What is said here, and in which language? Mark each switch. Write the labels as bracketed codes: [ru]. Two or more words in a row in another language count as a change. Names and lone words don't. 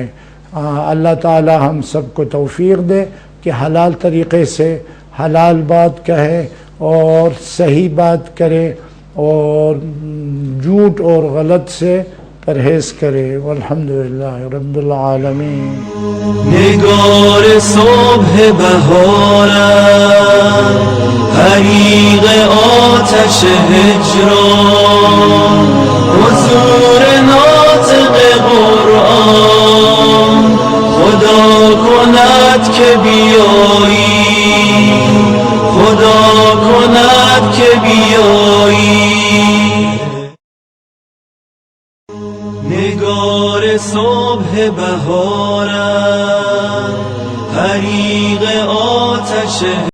[ur] اللہ تعالی ہم سب کو توفیق دے کہ حلال طریقے سے حلال بات کہے اور صحیح بات کرے، اور جھوٹ اور غلط سے پرہیز کرے۔ [ar] والحمدللہ رب العالمین۔ [fa] نگار صبح بهارم، حریق آتش هجران، حضور ناطق قرآن، خدا کند که بیایی، خدا کند که بیایی، نگار صبح بهارم، حریق آتش